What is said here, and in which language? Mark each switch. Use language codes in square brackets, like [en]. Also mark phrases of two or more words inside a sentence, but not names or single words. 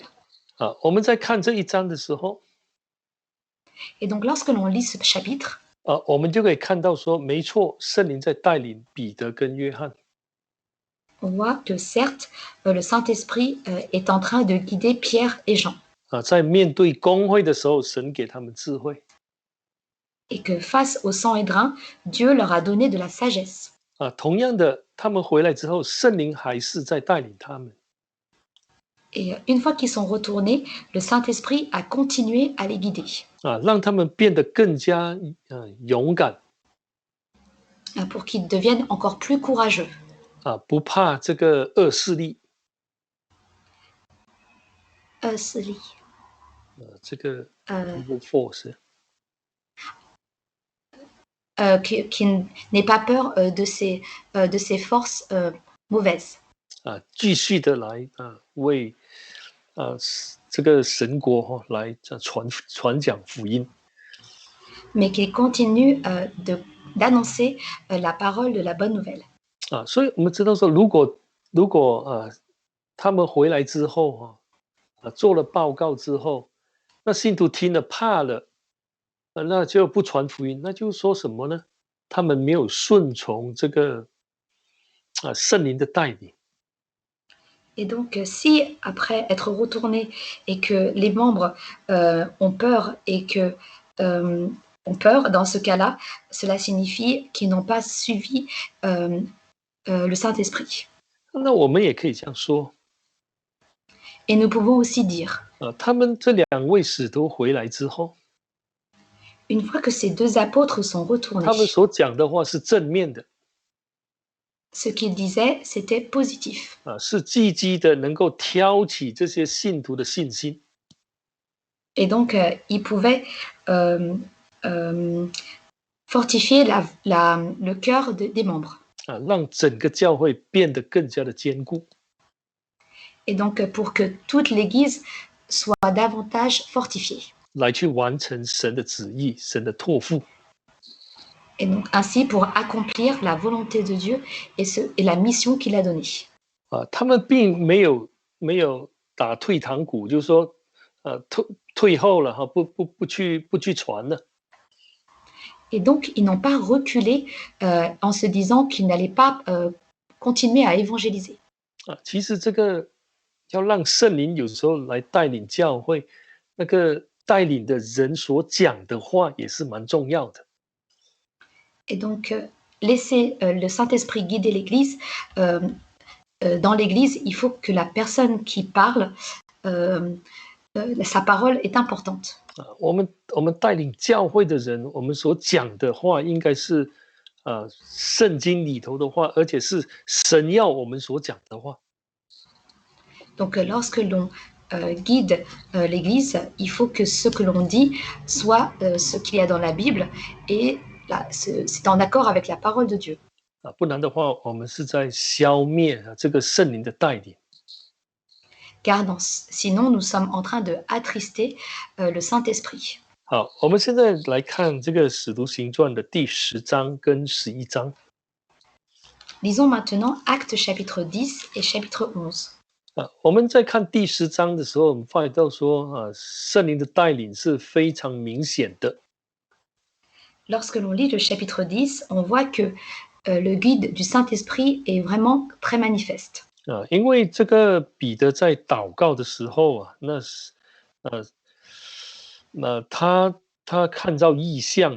[zh] 我们在看这一章的时候， [fr] Et donc lorsque l'on lit ce chapitre, [zh] 我们就可以看到说，没错，圣灵在带领彼得跟约翰。 [fr] on voit que certes, le Saint-Esprit est en train de guider Pierre et Jean. [zh] 在面对公会的时候，神给他们智慧。 [fr] Et que face au Sanhédrin, Dieu leur a donné de la sagesse. [zh] 同样的，他们回来之后，圣灵还是在带领他们。 [fr] Et une fois qu'ils sont retournés, le Saint-Esprit a continué à les guider. [zh] 让他们变得更加勇敢。 [fr] Pour qu'ils deviennent encore plus courageux. [zh] 不怕这个恶势力。势力。这个 force。 [fr] qui n'ait pas peur de ces forces mauvaises. [zh] 继续的来为这个神国来传讲福音。 [fr] Mais qu'il continue d'annoncer la parole de la bonne nouvelle. [zh] 所以我们知道说，如果他们回来之后做了报告之后，那信徒听了怕了。那就不传福音，那就说什么呢？他们没有顺从这个圣灵的带领。 [fr] Et donc, si après être retournés et que les membres ont peur et que ont peur, dans ce cas-là, cela signifie qu'ils n'ont pas suivi le Saint-Esprit. [zh] 那我们也可以这样说。 [fr] Et nous pouvons aussi dire. [zh] 他们这两位使徒回来之后。 [fr] Une fois que ces deux apôtres sont retournés, [zh] 他们所讲的话是正面的。 [fr] ce qu'ils disaient, c'était positif. [zh] 是积极的，能够挑起这些信徒的信心。 [fr] Et donc, ils pouvaient fortifier le cœur des membres. [zh] 让整个教会变得更加的坚固。 [fr] Et donc, pour que toute l'Église soit davantage fortifiée. [zh] 来去完成神的旨意，神的托付。 [fr] Et donc ainsi pour accomplir la volonté de Dieu et la mission qu'il a donnée. [zh] 他们并没有打退堂鼓，就是说退后了不去传了。 [fr] Et donc ils n'ont pas reculé en se disant qu'ils n'allaient pas continuer à évangéliser. [zh] 其实这个要让圣灵有时候来带领教会，那个带领的人所讲的话也是蛮重要的。 [fr] Et donc laisser le Saint-Esprit guider l'Église. Dans l'Église, il faut que la personne qui parle, sa parole est importante. [zh] 我们带领教会的人，我们所讲的话应该是圣经里头的话，而且是神要我们所讲的话。 [fr] Donc lorsque l'on guide l'Église, il faut que ce que l'on dit soit ce qu'il y a dans la Bible et c'est en accord avec la parole de Dieu. [zh] 不然的话，我们是在消灭这个圣灵的带领。 [fr] car sinon nous sommes en train de attrister le Saint-Esprit. [zh] 好，我们现在来看这个《使徒行传》的第10章跟11章。 [fr] Lisons maintenant Actes chapitre 10 et chapitre 11. [zh] 我们在看第10章的时候，我们发现到说，圣灵的带领是非常明显的。 [fr] Lorsque l'on lit le chapitre 10, on voit que le guide du Saint-Esprit est vraiment très manifeste. [zh] 因为这个彼得在祷告的时候啊，他看到异象。